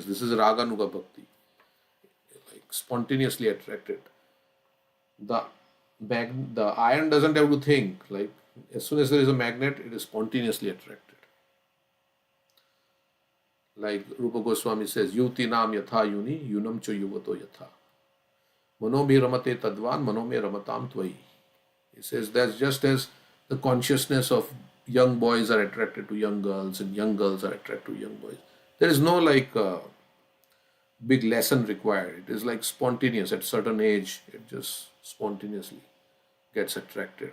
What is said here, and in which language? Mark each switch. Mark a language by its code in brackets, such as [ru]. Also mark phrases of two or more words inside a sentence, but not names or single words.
[en] This is Raganuga Bhakti. Like spontaneously attracted. The the iron doesn't have to think. Like as soon as there is a magnet, it is spontaneously attracted. Like Rupa Goswami says, [sa] Yuti nam yatha yuni, yunam cho yuvato yatha. Mano me ramate tadvan, mano me ramatam tvai. [en] He says that's just as the consciousness of young boys are attracted to young girls and young girls are attracted to young boys. There is no like big lesson required. It is like spontaneous. At certain age, it just spontaneously gets attracted.